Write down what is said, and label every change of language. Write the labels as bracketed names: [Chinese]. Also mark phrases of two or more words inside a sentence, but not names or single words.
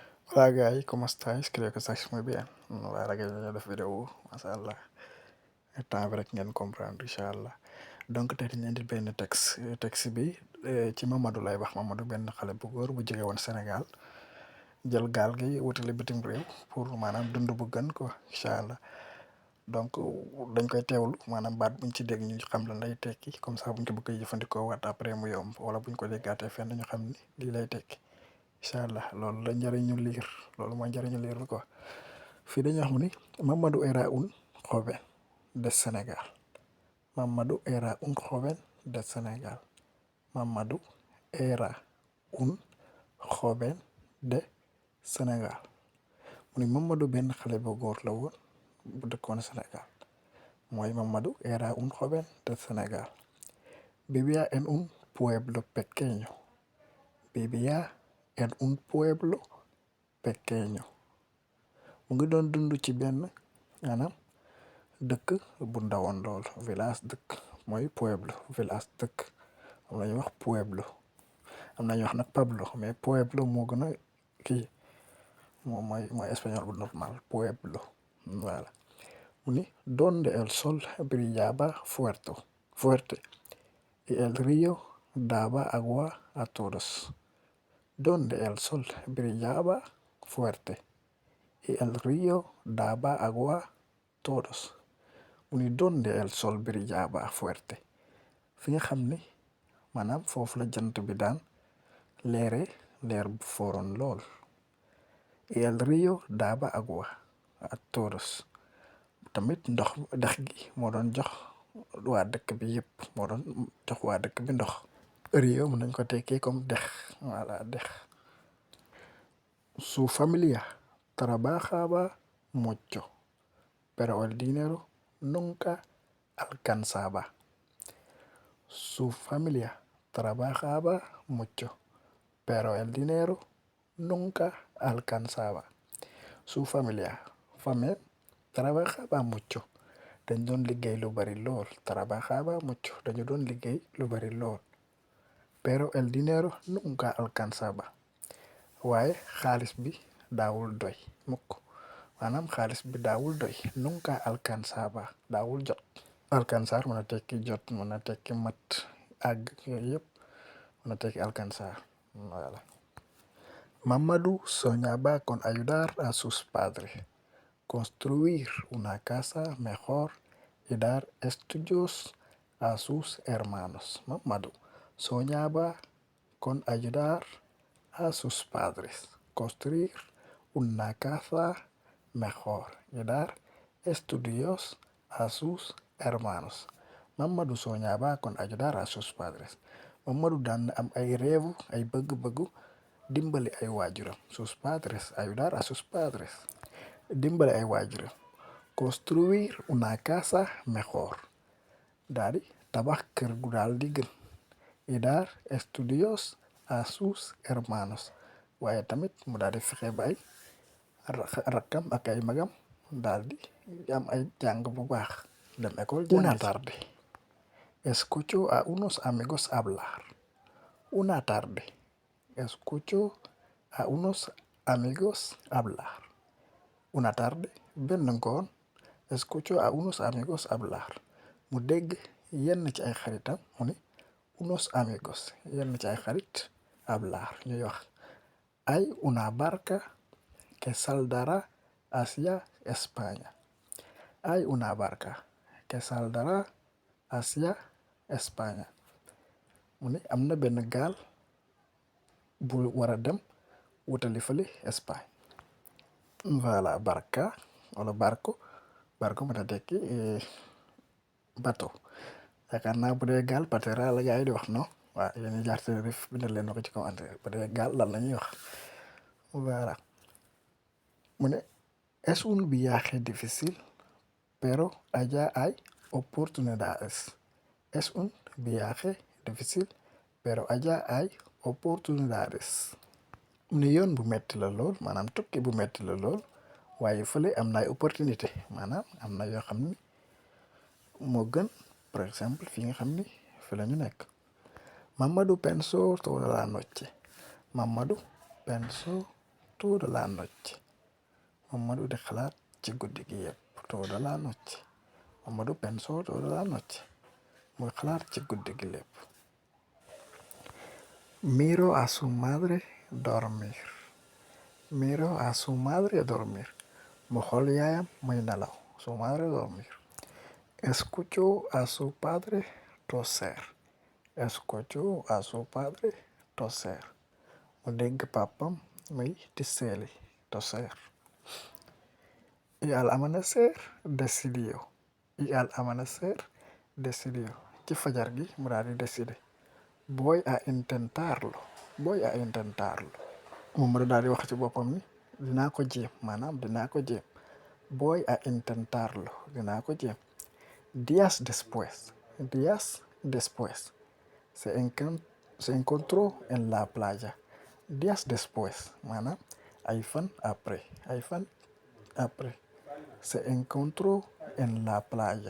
[Spanish] Hola guys, ¿cómo estáis? Creo que estáis muy bien. Ahora que ya def vidéo, [Arabic] ما شاء الله. [Wolof] Temps bi rek ngeen comprendre [Arabic] إن شاء الله. [Wolof] Donc tey dañu leen di benn texte bi ci Mamadou lay wax. Mamadou benn xale bu góor bu jóge woon Sénégal jël gaal gi wutali bitim réew pour maanaam dund bu gën quoi [Arabic] إن شاء الله. [Wolof] Donc dañ koy teewlu maanaam baat buñ ci dégg ñu xam lan lay tekki [French] comme ça [Wolof] buñ ko bëgg a jëfandikoo waat après mu yomb wala buñ ko déggaatee fenn ñu xam ni lii lay tekki [Arabic] إن شاء الله [Wolof] loolu la njëriñu liir loolu mooy njëriñu liir bi quoi. Fii dañuy wax mu ni [Spanish] Mamadou era un joven de Sénégal. Mamadou era un joven de Sénégal. Mamadou era un joven de Sénégal. [Wolof] mu ni Mamadou benn xale bu góor la woon bu dëkkoon Sénégal. [Spanish] mooy Mamadou era un joven de Sénégal. Vivía en un pueblo pequeño. Vivía en un pueblo pequeño. [Wolof] mu ngi doon dund ci benn maanaam dëkk bu ndawoon lool village dëkk mooy pueblo village dëkk am na ñuy wax pueblo am na ñuy wax nag Pablo mais pueblo moo gën a kii moom mooy espagnol bu normal pueblo voilà. mu ni [Spanish] donde el sol brillaba fuerte y el río daba agua a todos. Donde el sol brillaba fuerte y el río daba agua a todos. [Wolof] mu ni [Spanish] donde el sol brillaba fuerte [Wolof] fi nga xam ni maanaam foofu la jant bi daan leere leer bu fooroon lool. [Spanish] y el río daba agua a todos. [Wolof] tamit ndox dex gi moo doon jox waa dëkk bi yëpp moo doon jox waa dëkk bi ndox. río mën nañ ko tekkee comme dex voilà dex. [Spanish] Su familia trabajaba mucho pero el dinero nunca alcanzaba. Su familia trabajaba mucho pero el dinero nunca alcanzaba. Su familia famille trabajaba mucho [Wolof] dañ doon liggéey lu bari lool [Spanish] trabajaba mucho [Wolof] dañu doon liggéey lu bari lool [Spanish] pero el dinero nunca alcanzaba [Wolof] waaye xaalis bi daawul doy mukk maanaam xaalis bi daawul doy [Spanish] nunca alcanzaba [Wolof] daawul jot. Alcanzar mën a tekki jot mën a tekki mat àgg yooyu yëpp mën a tekki alcanzar voilà. [Spanish] Mamadou soñaba con ayudar a sus padres, construir una casa mejor y dar estudios a sus hermanos. Mamadou soñaba con ayudar a sus padres, construir una casa mejor y dar estudios a sus hermanos. Mamadou soñaba con ayudar a sus padres. [Wolof] Mamadou daan am ay réewu ay bëgg-bëggu dimbali ay waajuram [Spanish] sus padres ayudar a sus padres [Wolof] dimbali ay waajuram. [Spanish] Construir una casa mejor [Wolof] daal di tabax kër gu daal di gën [Spanish] y dar estudios a sus hermanos [Wolof] waaye tamit mu daal di fexe ba ay rakkam ak ay magam daal di am ay jàng bu baax dem école. [Spanish] Una tarde escucho a unos amigos hablar. Una tarde escucho a unos amigos hablar. Una tarde [Wolof] benn ngoon [Spanish] escucho a unos amigos hablar [Wolof] mu dégg yenn ci ay xaritam mu ni [Spanish] unos amigos [Wolof] yenn ci ay xarit [Spanish] hablar [Wolof] ñuy wax [Spanish] hay una barca que saldrá hacia España. Hay una barca que saldrá hacia España. [Wolof] mu ni am na benn gaal bu war a dem wutali fële Espagne. Voilà barca wala barco mën a tekki bateau yaakaar naa bu dee gaal patera la gaa yi di wax non waaw yéen ñi jaar Tenerife bindal leen ko ci commentaire bu dee gaal lan la ñuy wax voilà. mu ne [Spanish] es un viaje difícil pero allá hay oportunidades. Es un viaje difícil pero allá hay oportunidades. [Wolof] mu ne yoon bu metti la lool maanaam tukki bu metti la lool waaye fële am na ay opportunité maanaam am na yoo xam ni moo gën par exemple fi nga xam ni fi la ñu nekk. [Spanish] Mamadou pensó toda la noche. Mamadou pensó toda la noche. [Wolof] Mamadou di xalaat ci guddi gi yépp [Spanish] toda la noche. Mamadou pensó toda la noche. [Wolof] Muy xalaat ci guddi gi lépp. [Spanish] Miro a su madre dormir. Miro a su madre dormir. [Wolof] Mu xool yaayam muy nelaw. [Spanish] Su madre dormir. Escucho a su padre toser. Escucho a su padre toser. [Wolof] Mu dégg papam muy tiseeli toser. [Spanish] Y al amanecer decidió. Y al amanecer decidió. [Wolof] Ci fajar gi mu daal di décider. [Spanish] Voy a intentarlo. Voy a intentarlo. [Wolof] Moom mu daal di wax ci boppam ni dinaa ko jéem maanaam dinaa ko jéem. [Spanish] Voy a intentarlo. [Wolof] Dinaa ko jéem. [Spanish] Días después, se encontró en la playa. Días después, [Wolof] maanaam ay fan après, [Spanish] se encontró en la playa.